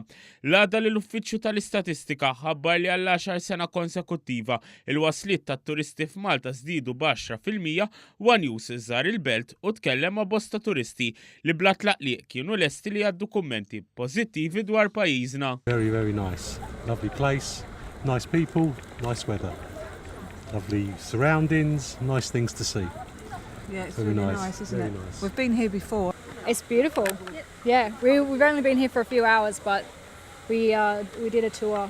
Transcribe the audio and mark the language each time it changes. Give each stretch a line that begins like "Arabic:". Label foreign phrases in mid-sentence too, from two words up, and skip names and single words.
Maltese: L-għada l-uffiċju tal-istatistika ħabbar li għall-10 sena konsekuttiva il-waslit tat-turisti f'Malta żdiedu b'10 fil-mija One News iżżar il-belt u tkellem ma' bosta turisti li bla tlaqliq kienu lesti li għaddu kummenti pożittivi dwar pajjiżna.
English: Very, very nice. Lovely place. Nice people, nice weather, lovely surroundings, nice things to see. Yeah, it's Very really nice, nice, isn't very it? nice. We've been here before. It's beautiful. Yeah, we've only been here for a few hours, but we did a tour.